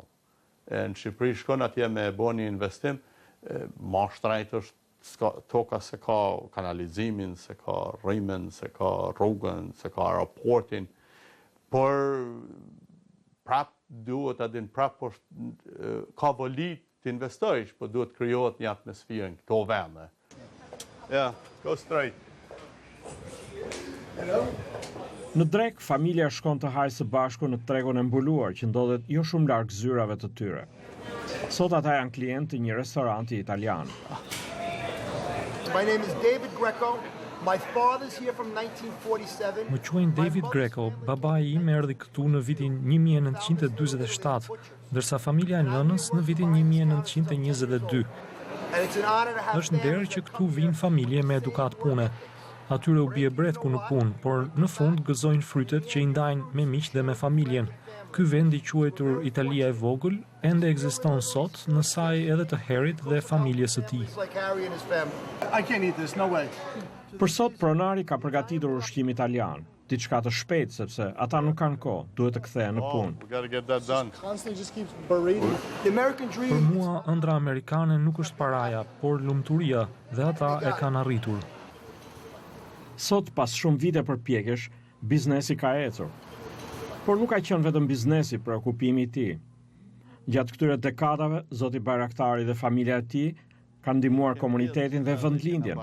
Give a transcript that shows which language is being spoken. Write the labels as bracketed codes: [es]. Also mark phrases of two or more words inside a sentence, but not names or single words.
[sq] Në Shqipëri shkon atje me bo një investim, ma shtrenjtë është toka se ka kanalizimin, se ka rrimen, se ka rrugën, se ka aeroportin, por prap duhet adin prap ka volit të investojsh, por duhet krijohet një atmosferë në këto vende. [en] Yeah, go straight. [sq] Në drek, familja shkon të hajë së bashku në tregun e mbuluar që ndodhet jo shumë larg zyrave të tyre. Sot ata janë klientë të një restoranti italian. [en] My name is David Greco. My father's here from 1947. [sq] Më quajnë David Greco, babai im erdhi këtu në vitin 1947, ndërsa familja e nënës në vitin 1922. Është nder që këtu vinë familje me edukat pune. Atyre u bie bretku në punë, por në fund gëzojnë frytet që i ndajnë me miq dhe me familjen. Ky vend i quajtur Italia e vogël ende ekziston sot në saj edhe të Harryt dhe familjes së tij. [en] I can't eat this, no way. [sq] Për sot pronari ka përgatitur ushqim italian, diçka të shpejtë sepse ata nuk kanë kohë, duhet të kthehen në punë. [en] We gotta get that done. Constantly just keeps berating. The American [sq] Për [en] dream. [sq] mua ëndra amerikane nuk është paraja, por lumturia, dhe ata e kanë arritur. Sot, pas shumë vite përpjekjesh, biznesi ka ecur. Por nuk ka qenë vetëm biznesi preokupimi i tij. Gjatë këtyre dekadave, zoti Bajraktari dhe familja e tij kanë ndihmuar komunitetin dhe vendlindjen.